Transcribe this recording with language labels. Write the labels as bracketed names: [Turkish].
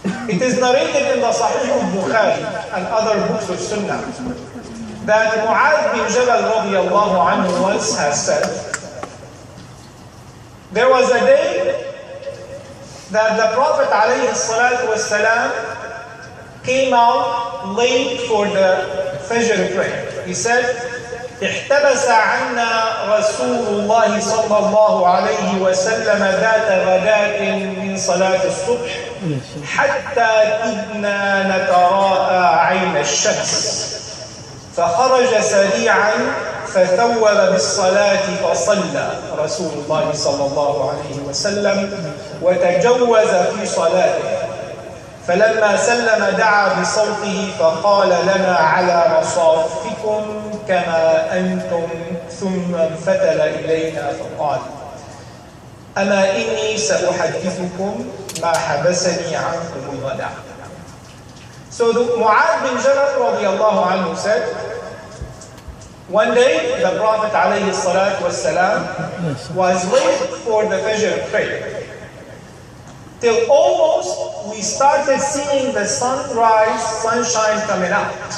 [English] It is narrated in the Sahih al-Bukhari and other books of Sunnah that Mu'adh bin Jabal radiyallahu anhu once has said, there was a day that the Prophet ﷺ came out late for the Fajr prayer. [Arabic] He said, احتبس عنا رسول الله صلى الله عليه وسلم ذات غداة من صلاة الصبح حتى كدنا نتراءى عين الشمس فخرج سريعا فثوب بالصلاة فصلى رسول الله صلى الله عليه وسلم وتجوز في صلاته فلما سلم دعا بصوته فقال لنا على مصافكم كما أنتم ثم انفتل إلينا فقال أما إني سأحدثكم ما حبسني عنكم الغداء. [English] So Mu'adh bin Jabal radiyallahu anhu said, one day the Prophet alayhi salatu wassalam was late for the Fajr prayer. Till almost we started seeing the sunshine coming out.